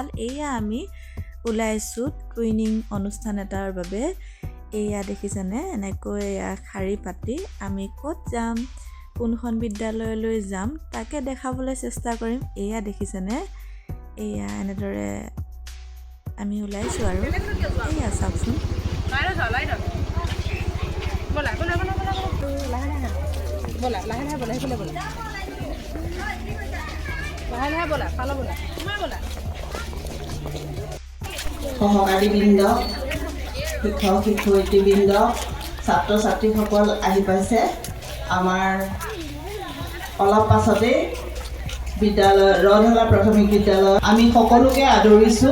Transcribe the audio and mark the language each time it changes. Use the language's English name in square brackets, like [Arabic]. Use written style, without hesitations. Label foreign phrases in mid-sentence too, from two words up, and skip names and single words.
[Assamese] এয়া আমি ওলাইছোঁ টুইনিং অনুষ্ঠান এটাৰ বাবে। এয়া দেখিছেনে, এনেকৈ এয়া শাৰী পাতি আমি ক'ত যাম, কোনখন বিদ্যালয়লৈ যাম তাকে দেখাবলৈ চেষ্টা কৰিম। এয়া দেখিছেনে, এয়া এনেদৰে আমি ওলাইছোঁ আৰু এয়া চাওকচোন। बोला लाहे बोला बोला बोला लाहे बोला पालो बोला तुम्हें बोला সহকাৰীবৃন্দ, শিক্ষক শিক্ষয়িত্ৰীবৃন্দ, ছাত্ৰ ছাত্ৰীসকল আহি পাইছে। আমাৰ অলপ পাছতে বিদ্যালয় ৰধলা প্ৰাথমিক বিদ্যালয় আমি সকলোকে আদৰিছোঁ।